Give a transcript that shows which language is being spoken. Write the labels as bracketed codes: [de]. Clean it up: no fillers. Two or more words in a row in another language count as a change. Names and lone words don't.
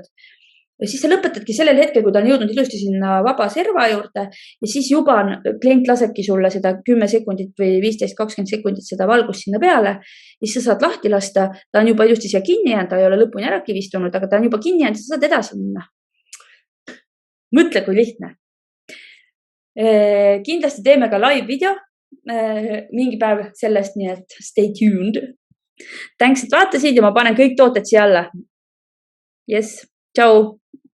[et] Ja siis sa lõpetadki sellel hetkel, kui ta on jõudnud ilusti sinna vaba serva juurde ja siis juba klient lasebki sulle seda 10 sekundit või 15-20 sekundit seda valgust sinna peale ja siis sa saad lahti lasta, ta on juba ilusti siia kinni jäänud, ta ei ole lõpuni ära kivistunud, aga ta on juba kinni jäänud ja sa saad edasi minna. Mõtle, kui lihtne. Kindlasti teeme ka [en] live video [et] mingi päev sellest, nii et [en] stay tuned. [et] Thanks, et vaatasid ja ma panen kõik tooted siia alla. Yes, tšau!